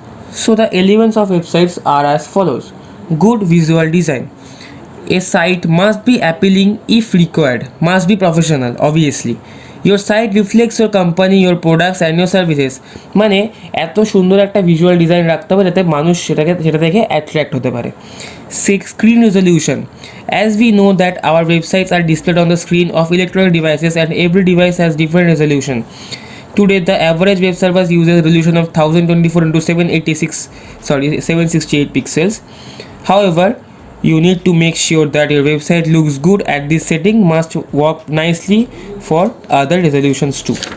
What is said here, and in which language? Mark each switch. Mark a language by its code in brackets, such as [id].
[en] So the elements of websites are as follows. Good visual design. A site must be appealing if required, must be professional obviously. Your site reflects your company, your products and your services. [bn] মানে এত সুন্দর একটা visual design রাখতে হবে যাতে মানুষ সেটা দেখে অ্যাট্রাক্ট হতে পারে। [en] Screen resolution. As we know that our websites are displayed on the screen of electronic devices and every device has different resolution. Today, the average web server uses a resolution of 1024 into 768 pixels. However, you need to make sure that your website looks good at this setting must work nicely for other resolutions too.